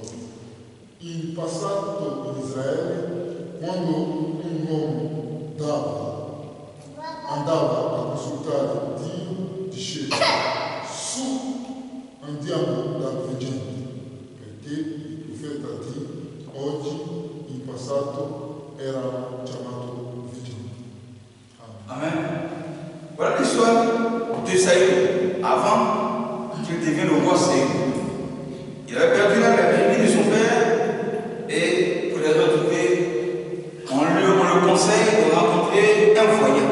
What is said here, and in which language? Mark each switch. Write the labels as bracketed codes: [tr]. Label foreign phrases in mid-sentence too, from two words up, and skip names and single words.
[it] In passato in Israele, quando un uomo andava a consultare Dio, diceva, su andiamo dal veggente, perché il profeta di oggi, in passato, era chiamato veggente. Amen. [fr] Voilà l'histoire de Saül avant qu'il devienne le roi Saül. Il avait perdu la brebis de son père et pour les retrouver, on le conseille de rencontrer un voyant.